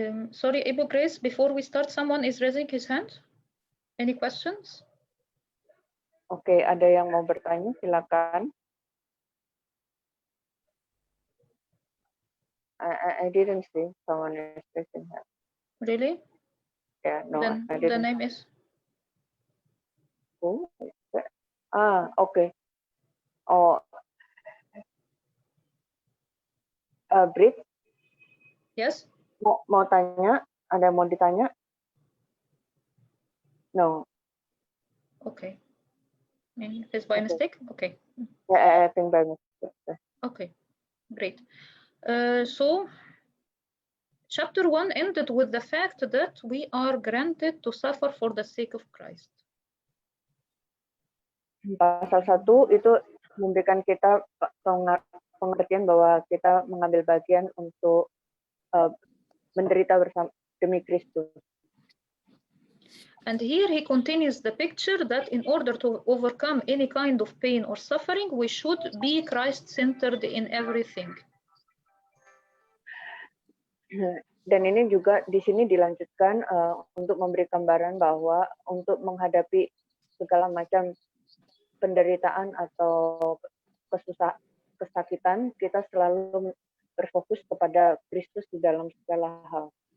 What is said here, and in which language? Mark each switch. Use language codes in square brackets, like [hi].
[en] Sorry, Ibu Grace, before we start, someone is raising his hand. Any questions? [id] Oke, ada yang mau bertanya, silakan. [en] I didn't see someone is raising hand. Really? Yeah, no, Then I didn't. the name is? Oh, okay. Oh, Brit, Yes. [id] mau tanya? Ada yang mau ditanya? [en] No. Okay. It's by mistake? Okay. Yeah, I think by mistake. Okay, great. So, chapter 1 ended with the fact that we are granted to suffer for the sake of Christ. [id] Pasal 1 itu memberikan kita pengertian bahwa kita mengambil bagian untuk menderita bersama demi Kristus. [en] And here he continues the picture that in order to overcome any kind of pain or suffering, we should be Christ-centered in everything. [id] Dan ini juga di sini dilanjutkan untuk memberi gambaran bahwa untuk menghadapi segala macam penderitaan atau kesakitan, kita selalu berfokus kepada Kristus di dalam segala hal.